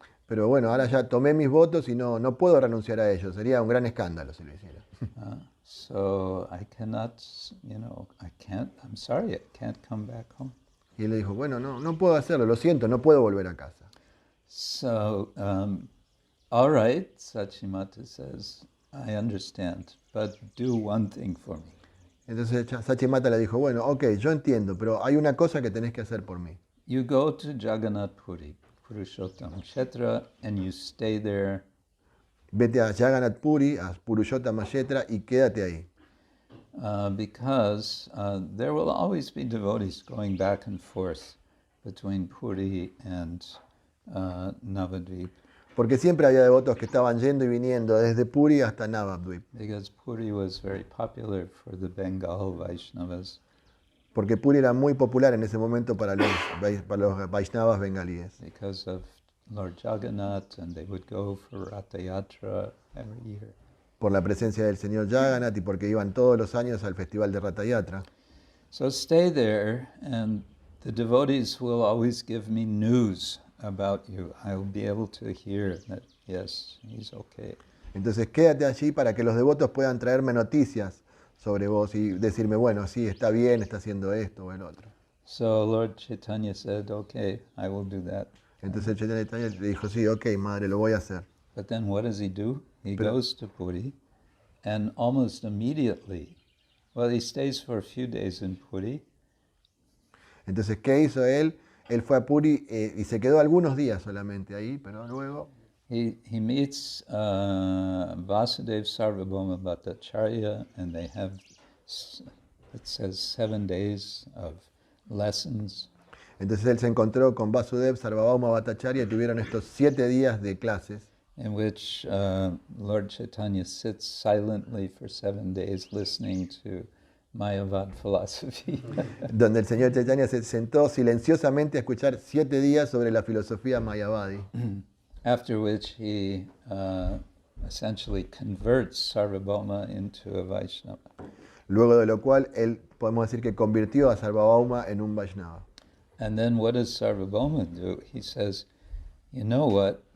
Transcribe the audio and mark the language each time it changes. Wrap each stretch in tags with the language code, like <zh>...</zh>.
<es>Pero bueno, ahora ya tomé mis votos y no puedo renunciar a ellos. Sería un gran escándalo si lo hiciera.</es> <en>So I cannot, I'm sorry, I can't come back home.</en> <es>Y él le dijo, bueno, no puedo hacerlo, lo siento, no puedo volver a casa.</es> <en>So, all right, Sachimata says, I understand, but do one thing for me.</en> <es>Entonces Sachimata le dijo, bueno, ok, yo entiendo, pero hay una cosa que tenés que hacer por mí.</es> <en>You go to Jagannath Puri, Kshetra, and you stay there.</en> <es>Vete a Jagannath Puri, a Kshetra, y quédate ahí.</es> <en>Because there will always be devotees going back and forth between Puri and Navadvip.</en> <es>Porque siempre había devotos que estaban yendo y viniendo desde Puri hasta Navadvip.</es> <en>Because Puri was very popular for the Bengal Vaishnavas.</en> <es>Porque Puri era muy popular en ese momento para los Vaishnavas bengalíes.</es> <en>Because of Lord Jagannath, and they would go for Ratha Yatra every year.</en> <es>Por la presencia del señor Jagannath y porque iban todos los años al festival de Ratha Yatra.</es> <en>So stay there, and the devotees will always give me news about you. I will be able to hear that, yes, he's okay.</en> <es>Entonces quédate allí para que los devotos puedan traerme noticias sobre vos y decirme, bueno, sí, está bien, está haciendo esto o el otro.</es> <en>So Lord Chaitanya said, okay, I will do that.</en> <es>Entonces Chaitanya le dijo, sí, ok, madre, lo voy a hacer.</es> <en>But then what does he do? He goes to Puri, and almost immediately, well, he stays for a few days in Puri.</en> <es>Entonces, ¿qué hizo él? Él fue a Puri y se quedó algunos días solamente ahí, pero luego...</es> <en>He meets Vasudev Sarvabhauma Bhattacharya, and they have, it says, 7 days of lessons.</en> <es>Entonces él se encontró con Vasudev Sarvabhauma Bhattacharya y tuvieron estos 7 días de clases.</es> <en>In which Lord Chaitanya sits silently for 7 days listening to Mayavad philosophy.</en> <es>Donde el señor Chaitanya se sentó silenciosamente a escuchar 7 días sobre la filosofía Mayavadi.</es> <en>After which he essentially converts Sarvabhauma into a Vaishnava.</en> <es>Luego de lo cual él podemos decir que convirtió a Sarvabhauma en un Vaishnava.</es> <en>And then what does Sarvabhauma do? He says, you know what?</en>